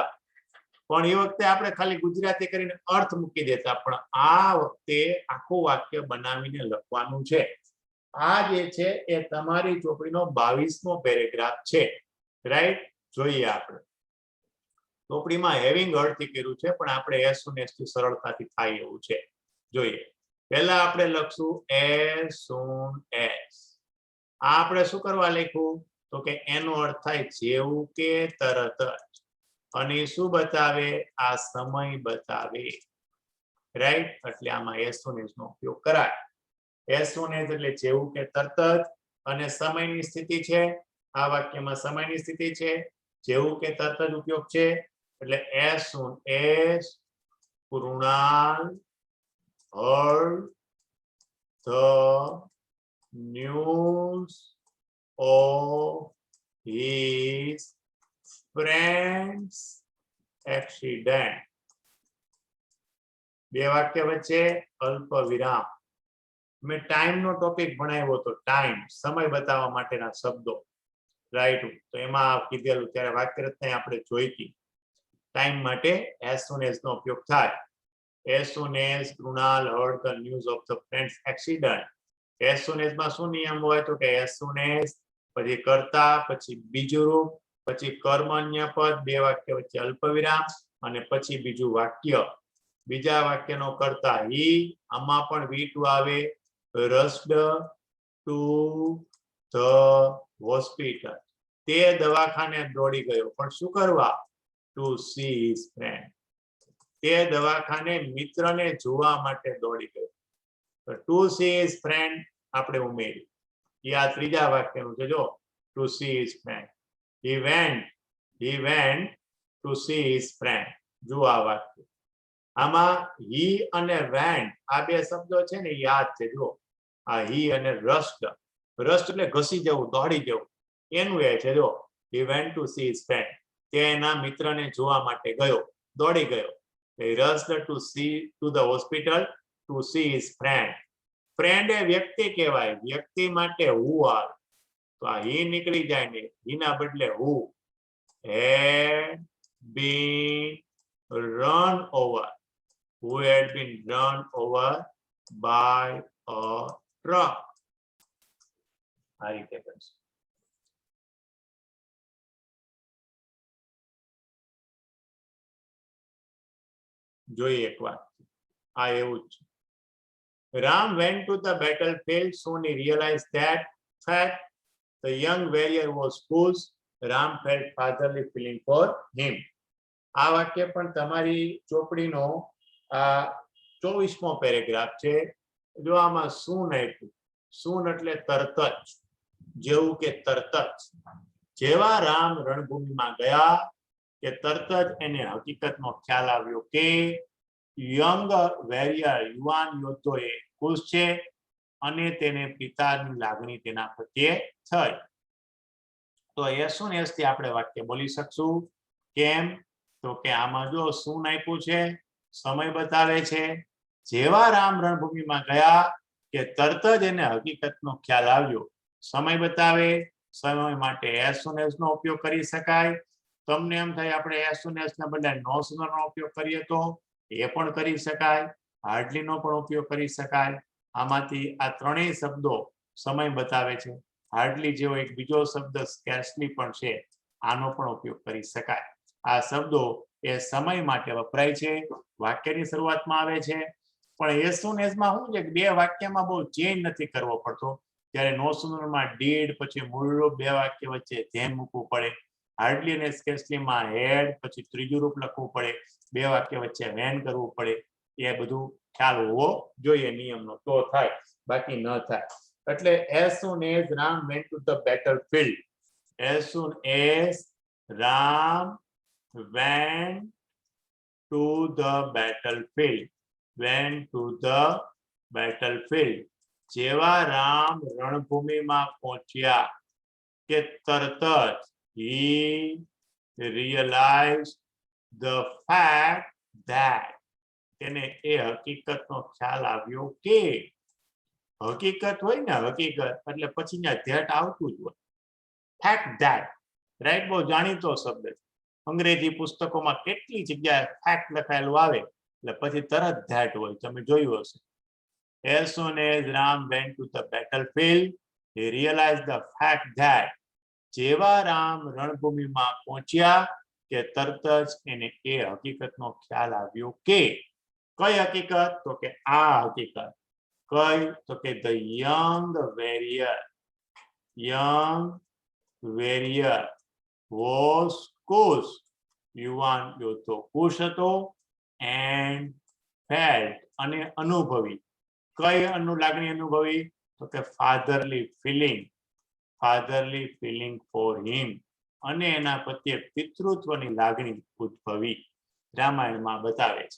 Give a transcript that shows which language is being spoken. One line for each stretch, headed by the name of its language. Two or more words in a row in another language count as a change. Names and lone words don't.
Gujarati: પણ એ વખતે આપણે ખાલી ગુજરાતી કરીને અર્થ મૂકી દેતા, પણ આ વખતે આખું વાક્ય બનાવીને લખવાનું છે. આ જે છે એ તમારી ચોપડીનો 22મો પેરેગ્રાફ છે, રાઈટ. જોઈએ આપણે ચોપડીમાં
English: having heard
Gujarati: થી કર્યું છે, પણ આપણે
English: as soon as
Gujarati: થી સરળતાથી થાય એવું છે. જોઈએ પહેલા આપણે લખશું
English: as soon as.
Gujarati: આ આપણે શું કરવા લખ્યું તો કે એનો અર્થ થાય જેવું કે તરત જ, અને શું બતાવે આ સમય બતાવે, રાઈટ? એટલે આમાં
English: as soon as
Gujarati: નો ઉપયોગ કરાય.
English: as soon as
Gujarati: એટલે જેવું કે તરત જ, અને સમયની સ્થિતિ છે, આ વાક્યમાં સમયની સ્થિતિ છે, જેવું કે તરત જ ઉપયોગ છે, એટલે
English: as soon as Krunal heard the news of his friend's accident.
Gujarati: બે વાક્ય વચ્ચે અલ્પ વિરામ. મેં ટાઈમ નો ટોપિક ભણાવ્યો હતો, ટાઈમ સમય બતાવવા માટેના શબ્દો, રાઈટ? તો એમાં કીધેલું ત્યારે વાક્ય રચના આપણે જોઈ હતી. ટાઈમ માટે
English: as soon as
Gujarati: નો ઉપયોગ થાય.
English: as soon as Krunal heard the news of the friend's accident. as soon as
Gujarati: માં શું નિયમ હોય તો કે
English: as soon as
Gujarati: પછી કર્તા, પછી બીજું રૂપ, પછી કર્મન્ય પદ, બે વાક્ય વચ્ચે અલ્પ વિરામ, અને પછી બીજું વાક્ય. બીજા વાક્યનો કર્તા he, આમાં પણ V2 આવે.
English: rushed to the hospital.
Gujarati: તે દવાખાને દોડી ગયો, પણ શું કરવા?
English: to see his friend.
Gujarati: તે દવાખાને મિત્રને જોવા માટે દોડી ગયો.
English: to see his friend
Gujarati: આપણે ઉમેરી. એ આ ત્રીજા વાક્યનું છે, જો
English: to see his friend. he went to see his friend.
Gujarati: જો આ વાક્ય, આમાં he અને went આ બે શબ્દો છે ને, યાદ છે. જો આ he અને rushed એટલે ઘસી જવું, દોડી જવું, એનું એ છે.
English: જો he went to see his friend,
Gujarati: તે એના મિત્રને જોવા માટે ગયો, દોડી ગયો.
English: he rushed to the hospital to see his friend.
Gujarati: ફ્રેન્ડ એ વ્યક્તિ કહેવાય, વ્યક્તિ માટે who આવે, તો આ he નીકળી જાય ને, he ના બદલે who.
English: had been run over, who had been run over by a truck.
Gujarati: આ રીતે કરશે. જોઈએ એક વાત, આ એવું જ છે.
English: Ram went to the battlefield. Soon he realized that the young warrior was whose. Ram felt fatherly feeling for him.
Gujarati: આ વાક્ય પણ તમારી ચોપડીનો આ 24મો પેરેગ્રાફ છે. જો આમાં soon આપ્યું, soon એટલે તરત જ, જેવું કે તરત જ. જેવા રામ રણભૂમિમાં ગયા કે તરત જ એને હકીકતનો ખ્યાલ આવ્યો કે
English: young warrior,
Gujarati: યુવાન યોદ્ધોએ ખુશ છે, અને તેને પિતાની લાગણી તેના પ્રત્યે થઈ. તો
English: as soon as
Gujarati: થી આપણે વાક્ય બોલી શકશું. કેમ? તો કે આમાં જો શું આપ્યું છે, સમય બતાવે છે. જેવા રામ રણભૂમિમાં ગયા કે તરત જ એને હકીકતનો ખ્યાલ આવ્યો. સમય બતાવે, સમય માટે
English: as soon as
Gujarati: નો ઉપયોગ કરી શકાય. તમને એમ થાય આપણે
English: as soon as
Gujarati: ના બદલે
English: no sooner
Gujarati: નો ઉપયોગ કરીએ તો એ પણ કરી શકાય, હાર્ડલી નો પણ ઉપયોગ કરી શકાય. આમાંથી આ ત્રણેય શબ્દો સમય બતાવે છે. હાર્ડલી જેવો એક બીજો શબ્દ સ્કેર્સલી પણ છે, આનો પણ ઉપયોગ કરી શકાય. આ શબ્દો એ સમય માટે વપરાય છે, વાક્યની શરૂઆતમાં આવે છે. પણ
English: as soon as
Gujarati: માં શું છે કે બે વાક્યમાં બહુ ચેન્જ નથી કરવો પડતો, ત્યારે
English: no sooner
Gujarati: માં did પછી મૂળ રૂપ, બે વાક્ય વચ્ચે ધ્યાન મૂકવું પડે. હાર્ડલી અને સ્કેર્સલી માં હેડ પછી ત્રીજું રૂપ લખવું પડે, બે વાક્ય વચ્ચે વેન કરવું પડે. એ બધું ખ્યાલ હોવો જોઈએ નિયમનો, તો થાય, બાકી ન થાય.
English: એટલે as soon as Ram went to the battlefield. as soon as Ram went to the battlefield. went to the battlefield.
Gujarati: જેવા રામ રણભૂમિમાં પહોંચ્યા કે તરત જ
English: he realized the fact that
Gujarati: તેને એ હકીકતનો ખ્યાલ આવ્યો કે, હકીકત હોય ને, હકીકત એટલે પછી ત્યાં ધેટ આવતું જ હોય.
English: fact that,
Gujarati: રાઈટ? બહુ જાણીતો શબ્દ છે. અંગ્રેજી પુસ્તકોમાં કેટલી જગ્યાએ fact લખાયેલું આવે એટલે પછી તરત ધેટ હોય, તમે જોયું હશે.
English: as soon as Ram went to the battlefield, he realized the fact that
Gujarati: જેવા રામ રણભૂમિમાં પહોંચ્યા કે તરત જ એને એ હકીકતનો ખ્યાલ આવ્યો કે, કઈ હકીકત? તો કે આ હકીકત કઈ તો કે
English: the young warrior was Kush,
Gujarati: યુવાન યોદ્ધો કુશ હતો,
English: and felt
Gujarati: અને અનુભવી, કઈ લાગણી અનુભવી તો કે
English: fatherly feeling for him,
Gujarati: અને એના પ્રત્યે પિતૃત્વની લાગણી ઉદ્ભવી, રામાયણમાં બતાવે છે.